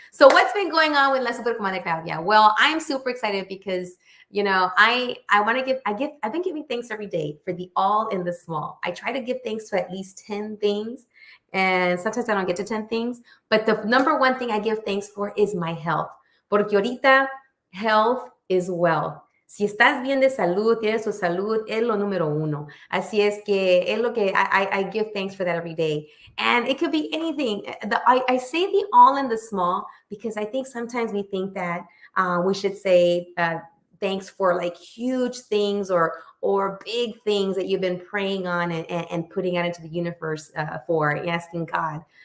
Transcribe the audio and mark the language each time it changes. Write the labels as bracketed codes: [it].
[en] So what's been going on with La Super Comadre Claudia? Well, I'm super excited because I want to I've been giving thanks every day for the all and the small. I try to give thanks to at least 10 things. And sometimes I don't get to 10 things. But the number one thing I give thanks for is my health. [es] Porque ahorita [en] health is wealth. [es] Si estás bien de salud, tienes tu salud, es lo número uno. Así es que es lo que [en] I give thanks for that every day. And it could be anything. I say the all and the small because I think sometimes we think that we should say thanks for like huge things or big things that you've been praying on and putting out into the universe for, asking God.